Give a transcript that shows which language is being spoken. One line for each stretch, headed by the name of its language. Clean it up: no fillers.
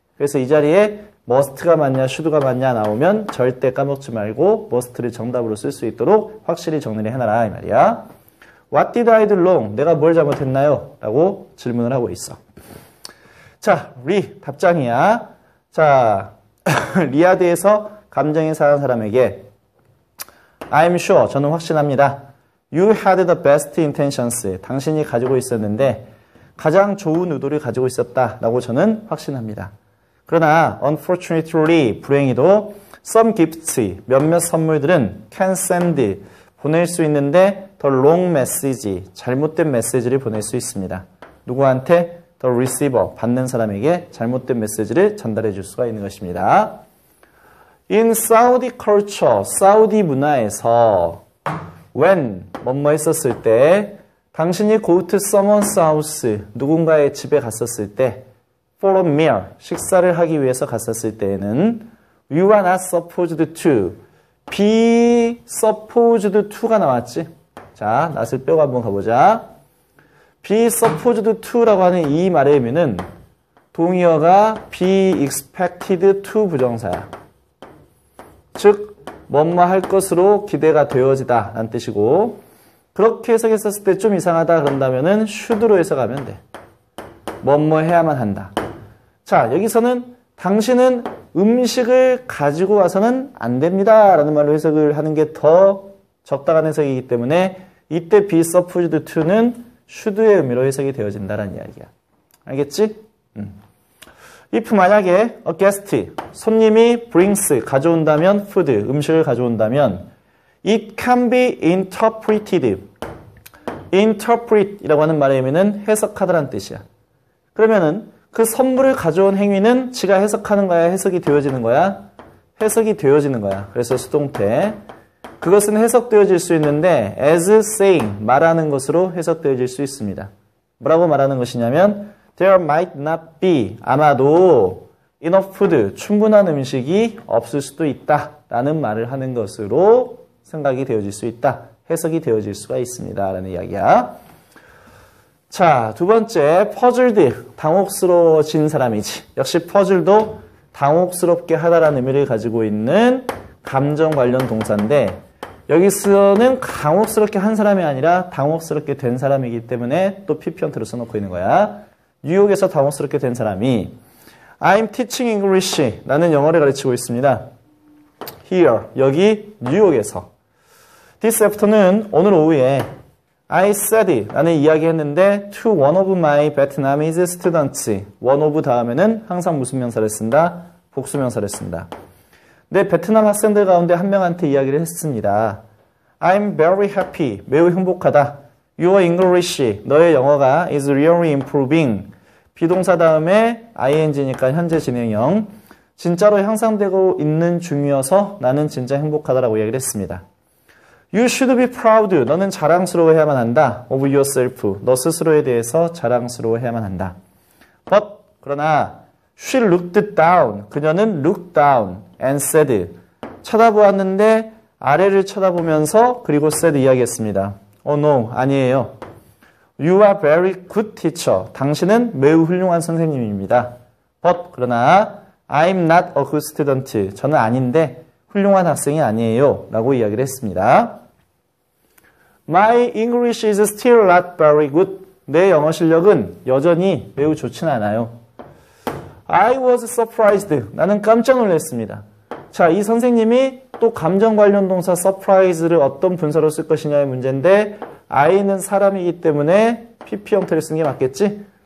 Korean: 그래서 이 자리에 must가 맞냐 should가 맞냐 나오면 절대 까먹지 말고 must를 정답으로 쓸 수 있도록 확실히 정리를 해놔라 이 말이야.
English: What did I do wrong?
Korean: 내가 뭘 잘못했나요? 라고 질문을 하고 있어. 자, 답장이야. 자, 리아드에서 감정이 상한 사람에게
English: I'm sure,
Korean: 저는 확신합니다.
English: You had the best intentions.
Korean: 당신이 가지고 있었는데 가장 좋은 의도를 가지고 있었다 라고 저는 확신합니다. 그러나
English: unfortunately,
Korean: 불행히도
English: some gifts,
Korean: 몇몇 선물들은
English: can send,
Korean: 보낼 수 있는데
English: the wrong message,
Korean: 잘못된 메시지를 보낼 수 있습니다. 누구한테?
English: The receiver,
Korean: 받는 사람에게 잘못된 메시지를 전달해 줄 수가 있는 것입니다.
English: In Saudi culture,
Korean: 사우디 문화에서
English: when,
Korean: 뭐뭐 했었을 때 당신이
English: go to someone's house,
Korean: 누군가의 집에 갔었을 때
English: for a meal,
Korean: 식사를 하기 위해서 갔었을 때에는
English: you are not supposed to, be supposed to
Korean: 가 나왔지. 자, 낫을 빼고 한번 가보자. be supposed to라고 하는 이 말의 의미는 동의어가 be expected to 부정사야. 즉, 뭐뭐 할 것으로 기대가 되어지다 라는 뜻이고 그렇게 해석했었을 때 좀 이상하다 그런다면은 should로 해석하면 돼. 뭐뭐 해야만 한다. 자, 여기서는 당신은 음식을 가지고 와서는 안 됩니다 라는 말로 해석을 하는 게 더 적당한 해석이기 때문에 이때 be supposed to는 should의 의미로 해석이 되어진다는 이야기야. 알겠지?
English: if
Korean: 만약에
English: a guest,
Korean: 손님이
English: brings,
Korean: 가져온다면
English: food,
Korean: 음식을 가져온다면
English: it can be interpreted.
Korean: interpret이라고 하는 말의 의미는 해석하다라는 뜻이야. 그러면은 그 선물을 가져온 행위는 지가 해석하는 거야? 해석이 되어지는 거야? 해석이 되어지는 거야. 그래서 수동태. 그것은 해석되어질 수 있는데
English: as saying,
Korean: 말하는 것으로 해석되어질 수 있습니다. 뭐라고 말하는 것이냐면
English: there might not be,
Korean: 아마도
English: enough food,
Korean: 충분한 음식이 없을 수도 있다 라는 말을 하는 것으로 생각이 되어질 수 있다. 해석이 되어질 수가 있습니다 라는 이야기야. 자, 두 번째, puzzled, 당혹스러워진 사람이지. 역시 puzzled도 당혹스럽게 하다라는 의미를 가지고 있는 감정 관련 동사인데 여기서는 당혹스럽게 한 사람이 아니라 당혹스럽게 된 사람이기 때문에 또 pp형태로 써놓고 있는 거야. 뉴욕에서 당혹스럽게 된 사람이
English: I'm teaching English,
Korean: 나는 영어를 가르치고 있습니다. Here, 여기 뉴욕에서.
English: This afternoon,
Korean: 오늘 오후에
English: I said,
Korean: 나는 이야기했는데
English: to one of my Vietnamese students.
Korean: one of 다음에는 항상 무슨 명사를 쓴다? 복수명사를 쓴다. 내 베트남 학생들 가운데 한 명한테 이야기를 했습니다.
English: I'm very happy,
Korean: 매우 행복하다.
English: Your English,
Korean: 너의 영어가
English: is really improving.
Korean: 비동사 다음에 ing니까 현재 진행형. 진짜로 향상되고 있는 중이어서 나는 진짜 행복하다라고 이야기를 했습니다.
English: You should be proud.
Korean: 너는 자랑스러워해야만 한다.
English: of yourself.
Korean: 너 스스로에 대해서 자랑스러워해야만 한다.
English: But
Korean: 그러나
English: she looked down.
Korean: 그녀는
English: looked down and said.
Korean: 쳐다보았는데 아래를 쳐다보면서 그리고 said 이야기했습니다.
English: Oh no,
Korean: 아니에요.
English: You are very good teacher.
Korean: 당신은 매우 훌륭한 선생님입니다.
English: But
Korean: 그러나
English: I'm not a good student.
Korean: 저는 아닌데 훌륭한 학생이 아니에요. 라고 이야기를 했습니다.
English: My English is still not very good.
Korean: 내 영어 실력은 여전히 매우 좋지는 않아요.
English: I was surprised.
Korean: 나는 깜짝 놀랐습니다. 자, 이 선생님이 또 감정 관련 동사 surprise를 어떤 분사로 쓸 것이냐의 문제인데 I는 사람이기 때문에 PP 형태를 쓰는 게 맞겠지?